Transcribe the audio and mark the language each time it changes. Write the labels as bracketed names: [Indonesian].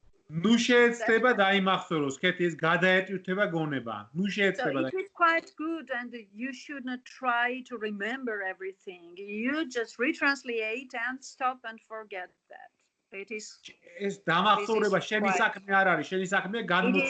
[Georgian] ნუ შეეცდება დაიმახსოვროს, კეთი ეს გადაეტვირთება გონება. ნუ შეეცდება. [English] So it is quite good and you should not try to remember everything. You just retranslate and stop and forget that. It is [Georgian] ეს დამახსოვრება შენი საქმე არ არის, შენი საქმეა გადმოცემა.